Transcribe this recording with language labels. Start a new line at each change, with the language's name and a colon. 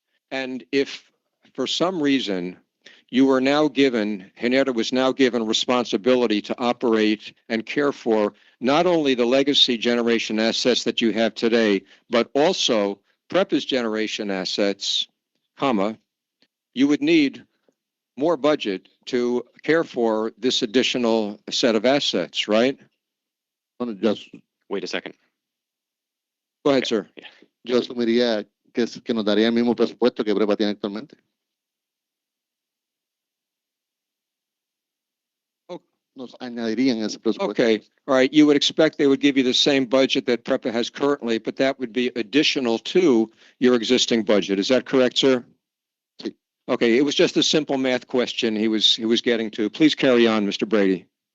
English: And if for some reason Genera was now given responsibility to operate and care for not only the legacy generation assets that you have today, but also PREPA's generation assets, you would need more budget to care for this additional set of assets, right?
Spanish: Bueno,
English: Wait a second. Go ahead, sir. Yeah.
Spanish: yo asumiría que nos daría el mismo presupuesto que PREPA tiene actualmente. Nos añadirían ese presupuesto.
English: Okay, all right. You would expect they would give you the same budget that PREPA has currently, but that would be additional to your existing budget. Is that correct, sir?
Spanish: Sí.
English: Okay, it was just a simple math question he was getting to. Please carry on, Mr. Brady.